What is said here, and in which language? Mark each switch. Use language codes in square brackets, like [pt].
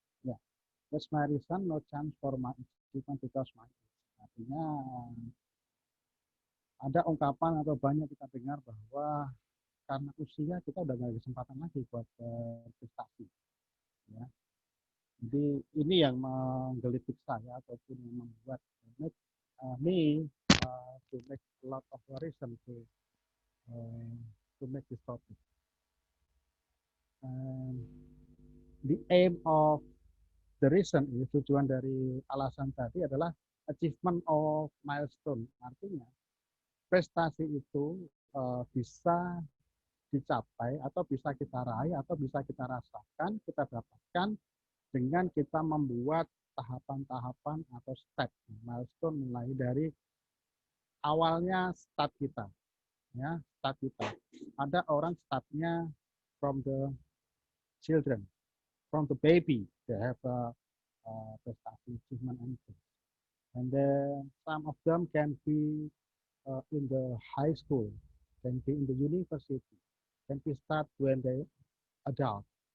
[en] Ya, that's my reason, no chance for my achievement because my age. [id] Artinya ada ungkapan atau banyak kita dengar bahwa karena usia kita udah nggak ada kesempatan lagi buat prestasi. Ya. Jadi ini yang menggelitik saya ataupun yang membuat [en] me to make a lot of reason to make this topic. The aim of the reason is, [id] tujuan dari alasan tadi adalah [en] achievement of milestone. [id] Artinya prestasi itu bisa dicapai atau bisa kita raih atau bisa kita rasakan, kita dapatkan dengan kita membuat tahapan-tahapan atau step milestone, mulai dari awalnya start kita, ya start kita. Ada orang startnya [en] from the children, from the baby, they have a prestasi, achievement, anything. And then some of them can be in the high school, can be in the university, can be start when they adult.